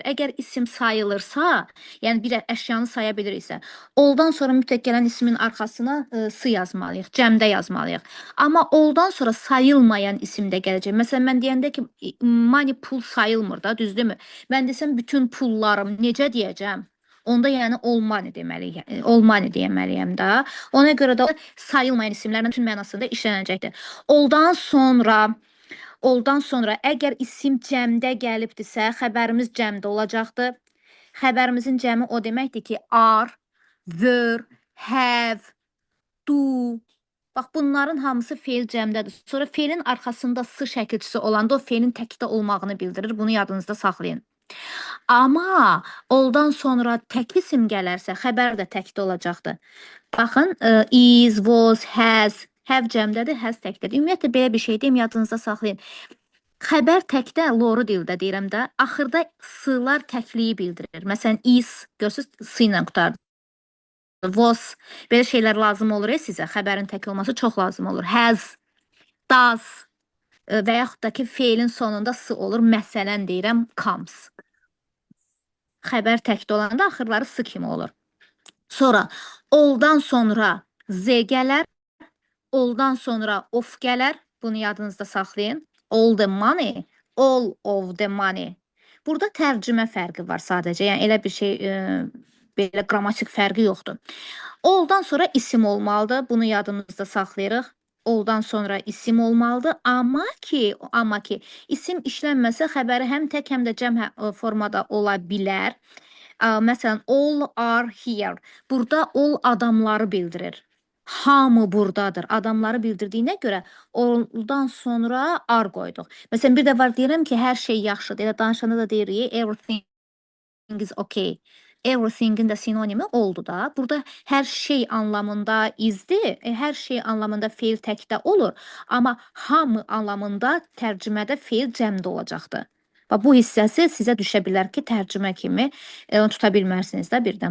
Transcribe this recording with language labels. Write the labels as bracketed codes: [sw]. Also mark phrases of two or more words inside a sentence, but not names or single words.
[az] Əgər isim sayılırsa, yəni bir əşyanı saya biliriksə, alldan sonra mütləq gələn ismin arxasına s yazmalıyıq, cəmdə yazmalıyıq. Amma alldan sonra sayılmayan isim də gələcək. Məsələn, mən deyəndə ki, money pul sayılmır da, düzdürmü? Mən desəm bütün pullarım necə deyəcəm? Onda yəni [en] all money [az] deməliyəm, [en] all money [az] deyəməliyəm də. Ona görə də sayılmayan isimlərin bütün mənasında işlənəcəkdir. Oldan sonra əgər isim cəmdə gəlibdirsə, xəbərimiz cəmdə olacaqdır. Xəbərimizin cəmi o deməkdir ki, [en] are, were, have, do. [az] Bax, bunların hamısı feil cəmdədir. Sonra feilin arxasında s şəkilçisi olanda o feilin təkdə olmağını bildirir. Bunu yadınızda saxlayın. Amma oldan sonra tək isim gələrsə, xəbər də təkdə olacaqdır. Baxın, [en] is, was, has, have [az] cəmdədir, has təkdədir. Ümumiyyətlə, belə bir şey deyim, yadınızda saxlayın. Xəbər təkdə, loru dildə deyirəm də, axırda s-lar təkliyi bildirir. Məsələn, is, görürsünüz, s ilə qutardı. Was, belə şeylər lazım olur sizə, xəbərin tək olması çox lazım olur. [en] Has, does [az] və yaxud da ki, feilin sonunda s olur. Məsələn, deyirəm, comes. Xəbər təkdə olanda axırları s kimi olur. Sonra, oldan sonra z gələr, oldan sonra of gələr. Bunu yadınızda saxlayın. [en] All the money, all of the money. [az] Burada tərcümə fərqi var sadəcə. Yəni, elə bir şey, belə qrammatik fərqi yoxdur. Oldan sonra isim olmalıdır. Bunu yadımızda saxlayırıq. Oldan sonra isim olmalıdır. Amma ki, isim işlənməsə xəbəri həm tək, həm də cəm formada ola bilər. Məsələn, [en] all are here. [az] Burada all adamları bildirir. Hamı buradadır. Adamları bildirdiyinə görə alldan sonra are qoyduq. Məsələn, bir də var deyirəm ki, hər şey yaxşıdır. Elə danışanda da deyirik, [en] everything is okay. [az] Everything'in də sinonimi oldu da. Burada hər şey anlamında izdir, hər şey anlamında feil təkdə olur. Amma hamı anlamında tərcümədə feil cəmdə olacaqdır. Bu hissəsi sizə düşə bilər ki, tərcümə kimi tuta bilmərsiniz də birdən.